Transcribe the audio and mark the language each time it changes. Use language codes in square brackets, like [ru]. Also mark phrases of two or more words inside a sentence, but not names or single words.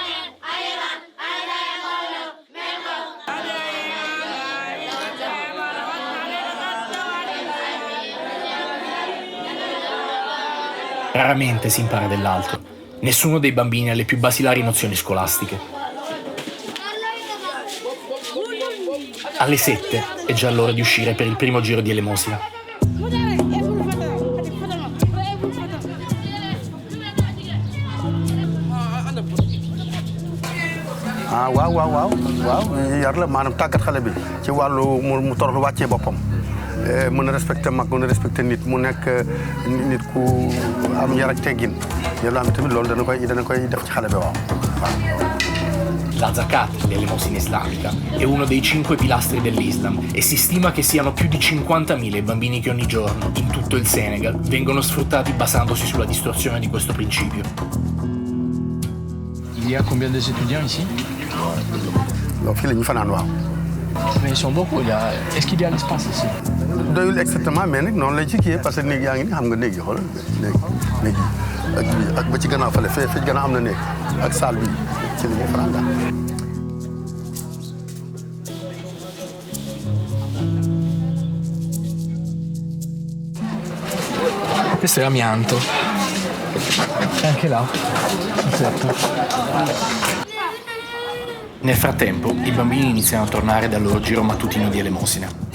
[it] Raramente si impara dell'altro. Nessuno dei bambini ha le più basilari nozioni scolastiche. Alle 7 è già l'ora di uscire per il primo giro di elemosina. [wo] waaw yar la maanaam tàggat xale bi ci wàllu mu toroxlu wàccee boppam mën a respecté mag mën a respecté nit mu nekk nit ku am yar ak teggin yàlla am tamit loolu dana koy def ci xale bi waaw. [it] La zakat, l'elemosina islamica, è uno dei 5 pilastri dell'Islam e si stima che siano più di 50.000 i bambini che ogni giorno, in tutto il Senegal, vengono sfruttati basandosi sulla distorsione di questo principio. [fr] Il y a combien d'étudiants ici? [wo] Fii la ñu fanaan waaw. [fr] Mais ils sont beaucoup, est-ce qu'il y a l'espace ici? [wo] doyul exactement mais nag noonu lay ci kii [fr] parce que [wo] néeg yaa ngi ni xam nga néeg yi xoolal néeg yi ak ba ci gannaaw fële fee ci gannaaw am na néeg ak salle bi ci la ñuy fanaan daal. [it] Questo è amianto. E anche là. Nel frattempo, i bambini iniziano a tornare dal loro giro mattutino di elemosina.